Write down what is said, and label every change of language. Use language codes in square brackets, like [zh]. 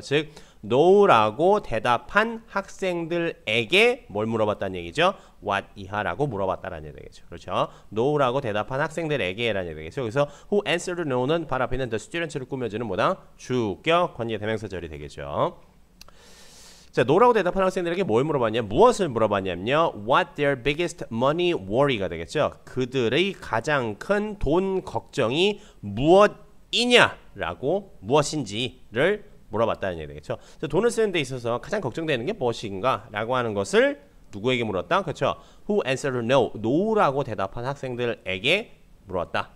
[ko] 즉 no라고 대답한 학생들에게 뭘 물어봤다는 얘기죠? what 이하라고 물어봤다라는 얘기 되겠죠. 그렇죠? no라고 대답한 학생들에게라는 얘기 되겠죠. 그래서 [en] who answered no [ko] 는 바로 앞에 있는 the students를 꾸며주는 뭐다? 주격 관계대명사절이 되겠죠. 자, no라고 대답한 학생들에게 뭘 물어봤냐? 무엇을 물어봤냐면요. [en] What their biggest money worry가 되겠죠. [ko] 그들의 가장 큰 돈 걱정이 무엇이냐라고 무엇인지를 물어봤다는 얘기 되겠죠. 자, 돈을 쓰는 데 있어서 가장 걱정되는 게 무엇인가? 라고 하는 것을 누구에게 물었다? [en] 그렇죠. Who answered no? [ko] no라고 대답한 학생들에게 물었다.